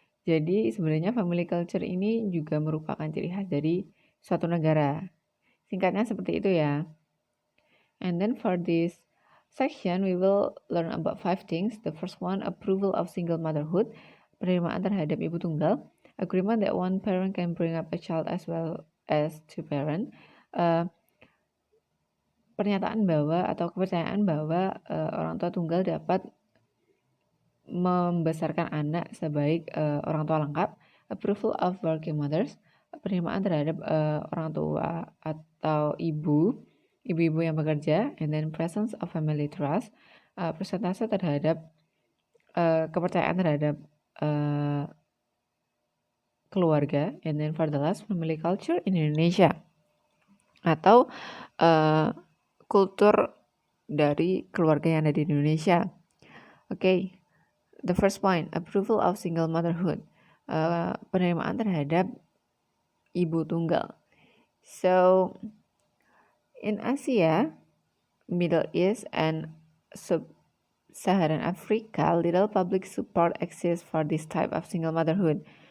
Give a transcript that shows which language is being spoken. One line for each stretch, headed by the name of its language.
Indonesian: Jadi sebenarnya family culture ini juga merupakan ciri khas dari suatu negara. Singkatnya seperti itu ya.
English: And then for this section, we will learn about 5 things. The first one, approval of single motherhood,
Indonesian: penerimaan terhadap ibu tunggal,
English: agreement that one parent can bring up a child as well as two parents,
Indonesian: pernyataan bahwa atau kepercayaan bahwa orang tua tunggal dapat membesarkan anak sebaik orang tua lengkap,
English: approval of working mothers,
Indonesian: penerimaan terhadap orang tua atau ibu-ibu yang bekerja,
English: and then presence of family trust,
Indonesian: persentase terhadap kepercayaan terhadap keluarga,
English: and then for the last, family culture in Indonesia,
Indonesian: atau kultur dari keluarga yang ada di Indonesia.
English: Okay, the first point, approval of single motherhood.
Indonesian: Penerimaan terhadap ibu tunggal.
English: So, in Asia, Middle East, and Sub-Saharan Africa, little public support exists for this type of single motherhood.